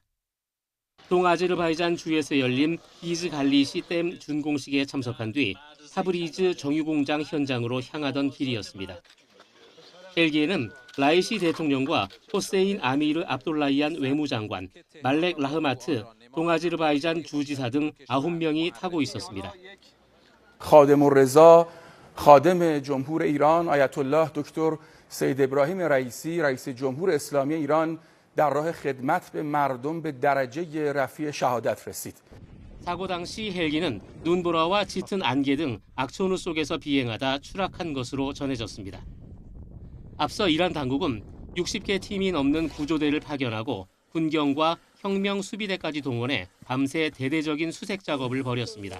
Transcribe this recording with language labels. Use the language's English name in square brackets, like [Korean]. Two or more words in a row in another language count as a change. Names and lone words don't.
[Korean] 동아제르바이잔 주에서 열린 이즈갈리시 댐 준공식에 참석한 뒤 타브리즈 정유공장 현장으로 향하던 길이었습니다. 헬기에는 라이시 대통령과 호세인 아미르 압돌라이안 외무장관, 말렉 라흐마트, 동아제르바이잔 주지사 등 9명이 타고 있었습니다. [Persian] خادم‌الرضا خادم جمهور ایران آیت الله دکتر سید ابراهیم رئیسی رئیس جمهور اسلامی ایران در راه خدمت به مردم به درجه رفیع شهادت رسید. [Korean] 사고 당시 헬기는 눈보라와 짙은 안개 등 악천후 속에서 비행하다 추락한 것으로 전해졌습니다. 앞서 이란 당국은 60개 팀이 넘는 구조대를 파견하고 군경과 혁명 수비대까지 동원해 밤새 대대적인 수색 작업을 벌였습니다.